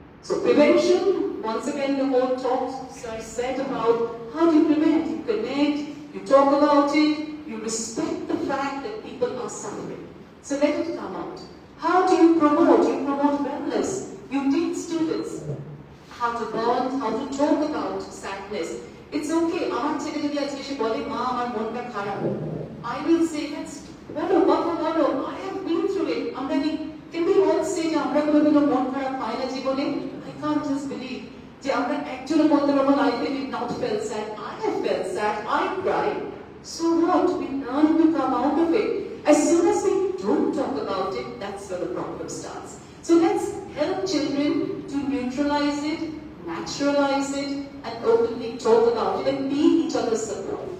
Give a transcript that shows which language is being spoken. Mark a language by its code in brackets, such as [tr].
[en] So prevention, once again the whole talk said about how do you prevent? You connect, you talk about it, you respect the fact that people are suffering. So let it come out. How do you promote? You promote wellness. You teach students how to bond, how to talk about sadness. It's okay. [bn] আমার ছেলে যদি আজকে এসে বলে মা আমার মনটা খারাপ, [en] I will say that's [bn] বলো কথা বলো. [en] I have been through it. [bn] আমরা কি [en] can we all say [bn] যে আমরা কোনোদিনও মন খারাপ পাই না জীবনে? [en] I can't just believe [bn] যে আমরা একজনও বলতে পারবো না [en] I did not felt sad. I have felt sad. I cried. So what? We learn to come out of it. As soon as we don't talk about it, that's where the problem starts. So let's help children to neutralize it, naturalize it, and openly talk about it and be each other's support.